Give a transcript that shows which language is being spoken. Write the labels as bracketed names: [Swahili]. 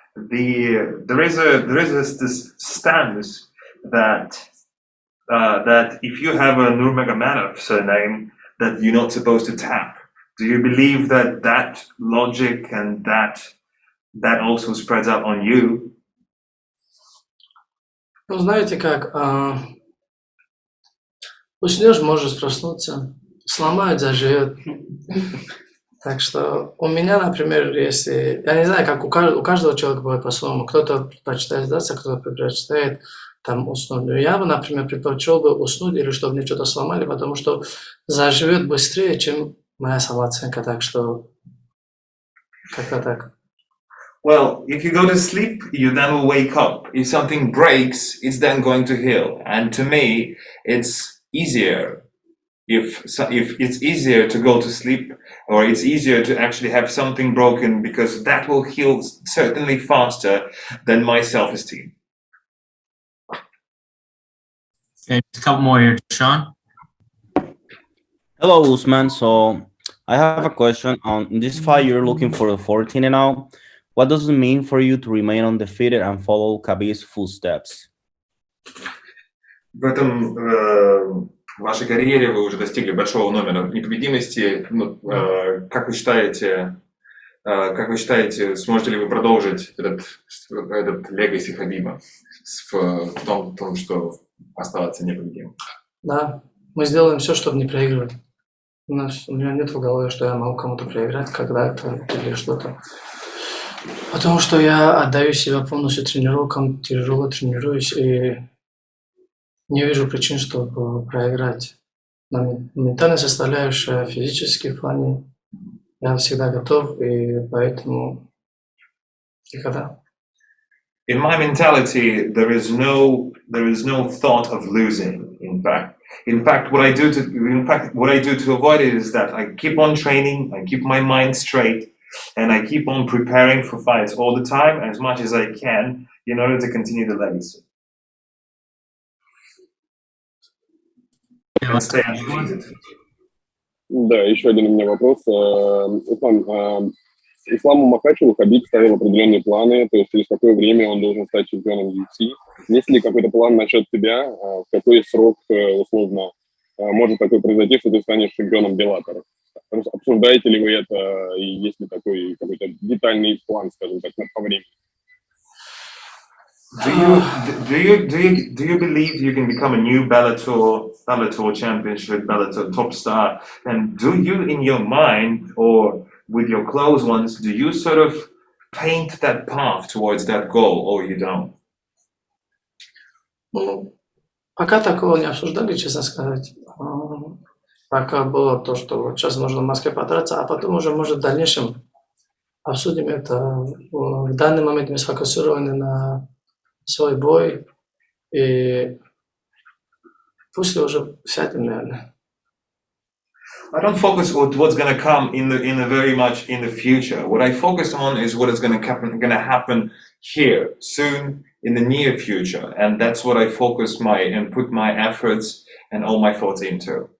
[English] There is this stance that if you have a Nurmagomedov surname, that you're not supposed to tap. Do you believe that logic and that that also spreads out on you. [Russian] Ну, знаете как, уснешь, можешь проснуться, сломают, заживет. Так что у меня, например, если... Я не знаю, как у каждого человека бывает по-своему. Кто-то предпочитает сдаться, кто-то предпочитает там уснуть. Но я бы, например, предпочел бы уснуть или чтобы мне что-то сломали, потому что заживет быстрее, чем моя самооценка. Так что как-то так. [English] Well, if you go to sleep, you then will wake up. If something breaks, it's then going to heal. And to me, it's easier. If it's easier to go to sleep, or it's easier to actually have something broken, because that will heal certainly faster than my self-esteem. Okay, just a couple more here. Sean? Hello, Usman. So I have a question. On this fight, you're looking for the 14 and out. What does it mean for you to remain undefeated and follow Khabib's footsteps? [Russian] В этом в вашей карьере вы уже достигли большого номера непобедимости. Как вы считаете, сможете ли вы продолжить этот легаси Хабиба в том, что оставаться непобедимым? Да, мы сделаем все, чтобы не проигрывать. У меня нет в голове, что я могу кому-то проиграть когда-то или что-то. Потому что я отдаю себя полностью тренировкам, тяжело тренируюсь и не вижу причин, чтобы проиграть. Ментальная составляющая, физический плане я всегда готов, и поэтому никогда. [English] In my mentality, there is no thought of losing. In fact, what I do to avoid it is that I keep on training, I keep my mind straight, and I keep on preparing for fights all the time, as much as I can, in order to continue the legacy. And stay undefeated. [Russian] Да, еще один у меня вопрос. Ислам, Исламу Махачеву Хабиб ставил определенные планы, то есть через какое время он должен стать чемпионом UFC. Есть ли какой-то план насчет тебя? В какой срок, условно, может такое произойти, что ты станешь чемпионом Беллатора? Обсуждаете ли вы это, и есть ли такой какой-то детальный план, скажем так, по времени? [English] Do you believe you can become a new Bellator championship, Bellator top star? And do you, in your mind or with your close ones, do you sort of paint that path towards that goal, or you don't? [Russian] Ну, пока такого не обсуждали, честно сказать. Пока было то, что вот сейчас нужно в Москве подраться, а потом уже, может, в дальнейшем обсудим это. В данный момент мы сфокусированы на свой бой, и после уже сядем, наверное. [English] I don't focus on what's going to come in the very much in the future. What I focus on is what is going to happen here soon in the near future, and that's what I focus and put my efforts and all my thoughts into.